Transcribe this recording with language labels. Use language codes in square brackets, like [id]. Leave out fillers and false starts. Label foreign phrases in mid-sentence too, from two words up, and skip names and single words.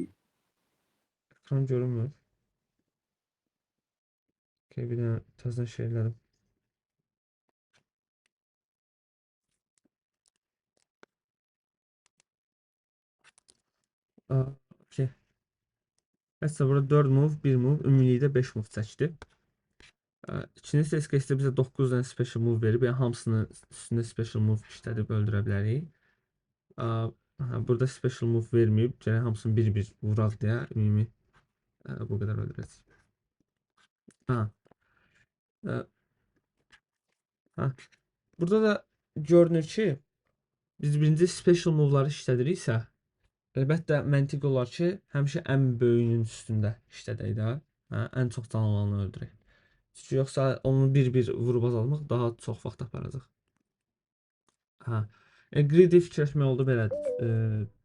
[az] Ekran görünmür. Okay, bir dənə təzədən şey elədim. Okay. Hətta burada 4 move, 1 move, ümumilikdə 5 move çəkdi. İkinci [en] test case- [az] də bizə 9 dənə [en] special move [az] verib. Yəni hamısını üstündə [en] special move [az] işlədib öldürə bilərik. Burada [en] special move [az] verməyib. Gərək hamısını bir-bir vuraq deyə ümumi bu qədər öldürəcək. Burada da görünür ki, biz birinci [en] special move- [az] ları işlədiriksə, əlbəttə məntiq olar ki, həmişə ən böyüyünün üstündə işlədək də, ən çox can olanı öldürək. Çünki yoxsa onu bir-bir vurub azalmaq daha çox vaxt aparacaq. Greedy fikirləşmək oldu belədir.